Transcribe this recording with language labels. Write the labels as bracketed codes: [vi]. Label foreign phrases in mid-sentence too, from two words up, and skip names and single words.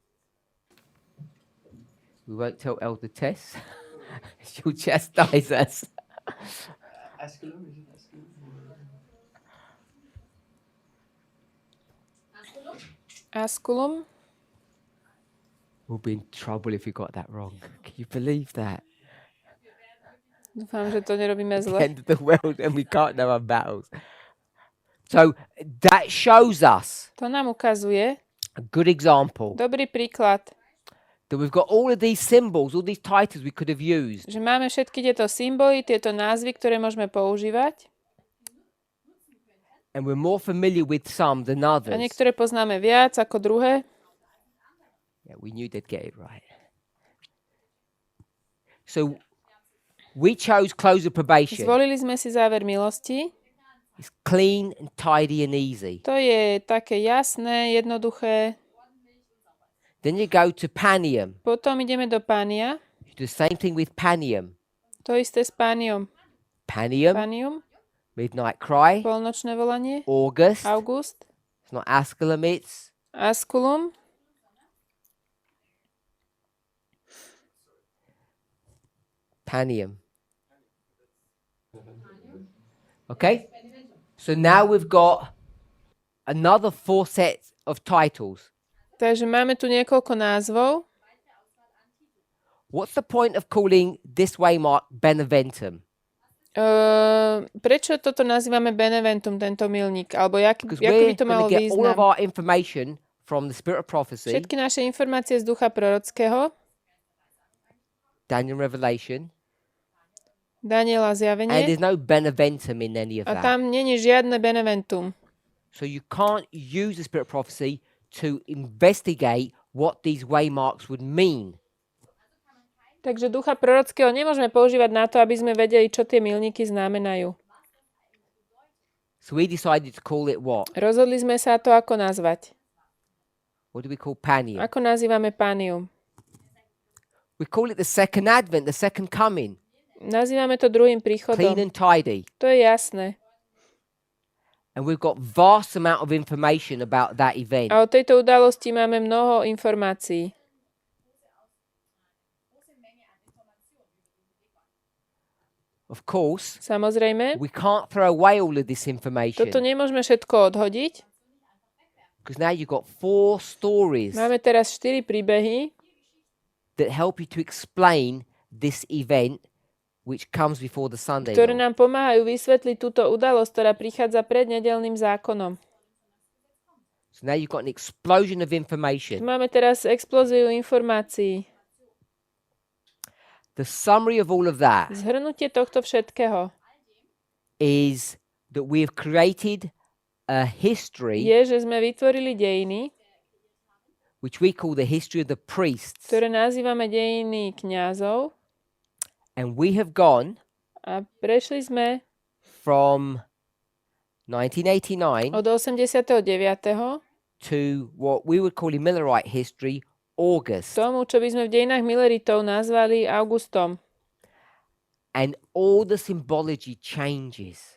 [en] We won't tell Elder Tess. She'll chastise us. Asculum, is it asculum? Asculum. We'll be in trouble if we got that wrong. Can you believe that? [sk] Dúfam, že to nerobíme [en] The [sk] zle. [en] end of the world and we can't know our battles. So that shows us [sk] To nám ukazuje [en] a good example [sk] dobrý príklad, [en] that we've got all of these symbols, all these titles we could have used. [sk] že máme všetky tieto symboly, tieto názvy, ktoré môžeme používať. [en] And we're more familiar with some than [sk] A [en] others. [sk] niektoré poznáme viac ako druhé. [en] Yeah, we knew they'd get it right. So we chose close of probation. [sk] Zvolili sme si záver milosti. [en] It's clean and tidy and easy. [sk] To je také jasné, jednoduché. [en] Then you go to Panium. [sk] Potom ideme do Pánia. [en] You do the same thing with Panium. [sk] To isté s Pániom. [en] Panium, [sk] Pánium, [en] Midnight Cry, [sk] polnočné volanie. [en] August. [sk] August. [en] It's not Asculum, it's Asculum. Panium. Okay? So now we've got another 4 sets of titles. [sk] Takže máme tu niekoľko názvov. [en] What's the point of calling this waymark Beneventum? [sk] Prečo toto nazývame Beneventum, tento milník? Alebo jaký [en] Because [sk] by [en] we're [sk] to malo [en] going to get all of [sk] význam? [en] our information from the Spirit of Prophecy, [sk] Všetky naše informácie z ducha prorockého, [en] Daniel Revelation, [sk] Daniela [en] and [sk] zjavenie, [en] there's no Beneventum in any of [sk] a [en] that. [sk] tam není žiadne Beneventum. [en] So you can't use the Spirit of Prophecy to investigate what these waymarks would mean. [sk] Takže ducha prorockého nemôžeme používať na to, aby sme vedeli, čo tie milníky znamenajú. [en] So we decided to call it what? [sk] Rozhodli sme sa to, ako nazvať. [en] What do we call Panium? [sk] Ako nazývame Pánium? [en] We call it the second advent, the second coming. [sk] Nazývame to druhým [en] Clean [sk] príchodom. [en] and tidy. [sk] To je jasné. [en] And we've got vast amount of information about that event. [sk] A o tejto udalosti máme mnoho informácií. [en] Of course, [sk] Samozrejme, [en] we can't throw away all of this information [sk] toto nemôžeme všetko odhodiť. [en] because now you've got 4 stories [sk] Máme teraz 4 príbehy, [en] that help you to explain this event which comes before the Sunday [sk] ktoré [en] law. [sk] nám pomáhajú vysvetliť túto udalosť, ktorá prichádza pred nedeľným zákonom. [en] So now you've got an explosion of [sk] Tu [en] information. [sk] máme teraz explóziu informácií. [en] The summary of all of that [sk] Zhrnutie tohto všetkého [en] is that we have created a history [sk] je, že sme vytvorili dejiny, [en] which we call the history of the priests, [sk] ktoré nazývame dejiny kňazov, [en] and we have gone [sk] a prešli sme [en] from 1989 [sk] od 89. [en] to what we would call in Millerite history August, [sk] tomu, čo by sme v dejinách Milleritov nazvali Augustom. [en] and all the symbology changes.